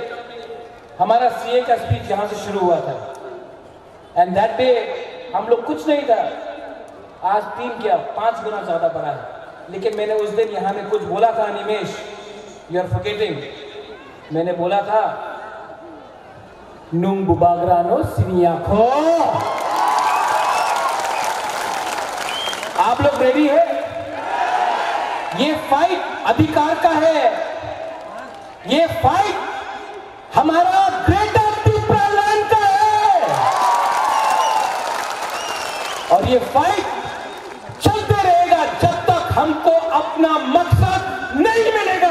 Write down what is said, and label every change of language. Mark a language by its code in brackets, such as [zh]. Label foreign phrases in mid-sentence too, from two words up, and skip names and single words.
[hi] हमारा सीए का स्पीच यहां से शुरू हुआ था, [en] and that day [hi] हम लोग कुछ नहीं था, आज 3 क्या 5 गुना ज्यादा बढ़ा है। लेकिन मैंने उस दिन यहां में कुछ बोला था, अनिमेश, [en] you are forgetting. [hi] मैंने बोला था [trp] nung bubagra no siniya ko। [hi] आप लोग रेडी है? ये फाइट अधिकार का है, ये फाइट हमारा ग्रेटर त्रिपुरा लैंड का है, और ये फाइट चलते रहेगा जब तक हमको अपना मकसद नहीं मिलेगा।